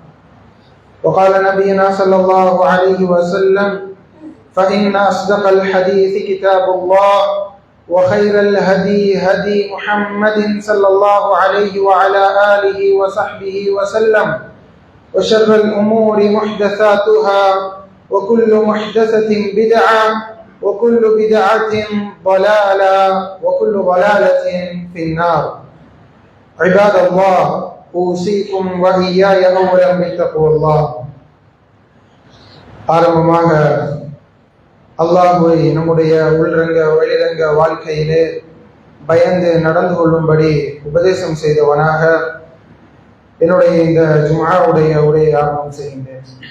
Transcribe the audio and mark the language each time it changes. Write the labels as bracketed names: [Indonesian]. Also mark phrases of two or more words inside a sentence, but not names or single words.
[Arabic] وقال نبينا صلى الله عليه وسلم فإن أصدق الحديث كتاب الله وخير الهدي هدي محمد صلى الله عليه وعلى آله وصحبه وسلم وشر الأمور محدثاتها وكل محدثة بدعة وكل بدعة ضلالة وكل ضلالة في النار. عباد الله أوصيكم وإياي أولا بتقوى الله. [Tamil] ஆரம்பமாக அல்லாஹ்வை நம்முடைய உள்ரங்க வெளிரங்க வாழ்க்கையிலே பயந்து நடந்து கொள்ளும்படி உபதேசம் செய்தவனாக என்னுடைய இந்த ஜும்ஆவுடைய உரையை ஆரம்பம் செய்கின்றேன்.